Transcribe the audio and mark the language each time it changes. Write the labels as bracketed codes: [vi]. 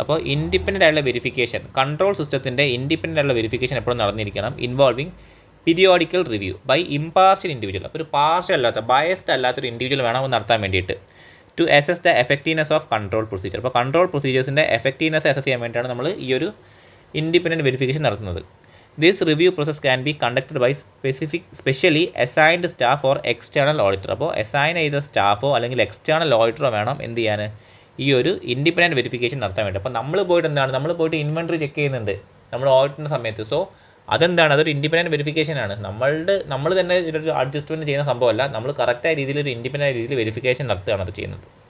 [ml] അപ്പോൾ ഇൻഡിപെൻഡൻ്റ് ആയിട്ടുള്ള verification, control സിസ്റ്റത്തിൻ്റെ ഇൻഡിപെൻഡൻ്റ് ആയിട്ടുള്ള വെരിഫിക്കേഷൻ എപ്പോഴും നടന്നിരിക്കണം. [en] Involving periodical review by impartial individual. [ml] അപ്പോൾ ഒരു പാർഷ്യൽ അല്ലാത്ത ബയസ്ഡ് അല്ലാത്തൊരു ഇൻഡിവിജ്വൽ വേണം നടത്താൻ വേണ്ടിയിട്ട്. [en] To assess the effectiveness of control procedure. [ml] അപ്പോൾ കൺട്രോൾ പ്രൊസീജിയേഴ്സിൻ്റെ എഫക്റ്റീവ്നെസ് അസസ് ചെയ്യാൻ വേണ്ടിയിട്ടാണ് നമ്മൾ ഈ ഒരു ഇൻഡിപെൻഡൻറ്റ് വെരിഫിക്കേഷൻ നടത്തുന്നത്. [en] This review process can be conducted by specially assigned staff or external auditor. [ml] അപ്പോൾ അസൈൻ ചെയ്ത സ്റ്റാഫോ അല്ലെങ്കിൽ എക്സ്റ്റേണൽ ഓഡിറ്ററോ വേണം എന്ത് ചെയ്യാൻ ഈ ഒരു ഇൻഡിപെൻഡൻറ്റ് വെരിഫിക്കേഷൻ നടത്താൻ വേണ്ടി. അപ്പോൾ നമ്മൾ പോയിട്ട് ഇൻവെൻട്രി ചെക്ക് ചെയ്യുന്നുണ്ട് നമ്മൾ ഓഡിറ്റിൻ്റെ സമയത്ത്. സോ അതൊരു ഇൻഡിപെൻഡൻറ്റ് വെരിഫിക്കേഷനാണ്. നമ്മൾ തന്നെ ഇതിലൊരു അഡ്ജസ്റ്റ്മെൻറ്റ് ചെയ്യുന്ന സംഭവമല്ല, നമ്മൾ കറക്റ്റായ രീതിയിൽ ഒരു ഇൻഡിപെൻഡൻറ്റ് രീതിയിൽ വെരിഫിക്കേഷൻ നടത്തുകയാണ് അത് ചെയ്യുന്നത്.